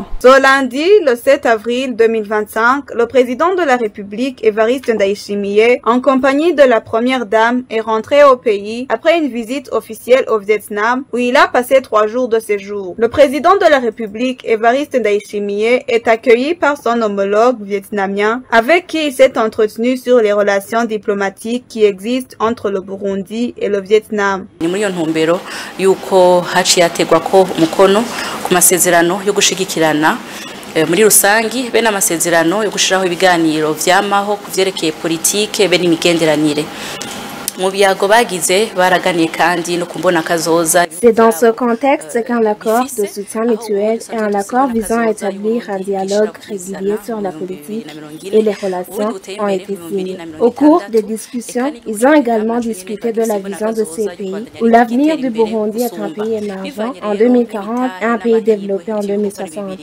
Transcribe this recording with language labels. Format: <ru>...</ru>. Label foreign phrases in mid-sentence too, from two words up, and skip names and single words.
<fr>Ce lundi, le 7 avril 2025, le président de la République, Evariste Ndayishimiye, en compagnie de la première dame, est rentré au pays après une visite officielle au Vietnam où il a passé 3 jours de séjour. Le président de la République, Evariste Ndayishimiye, est accueilli par son homologue vietnamien avec qui il s'est entretenu sur les relations diplomatiques qui existent entre le Burundi et le Vietnam.</fr> <rn>Ni muri yo ntumbero yuko haciye hategwako umukono ku masezerano yo gushigikirana muri rusangi be n'amasezerano yo gushiraho ibiganiro vyamaho kuvyerekeye politike be n'imigenderanire.</rn> <fr>C'est dans ce contexte qu'un accord de soutien mutuel et un accord visant à établir un dialogue régulier sur la politique et les relations ont été signés. Au cours des discussions, ils ont également discuté de la vision de ces pays où l'avenir du Burundi est un pays émergent en 2040 et un pays développé en 2060.</fr>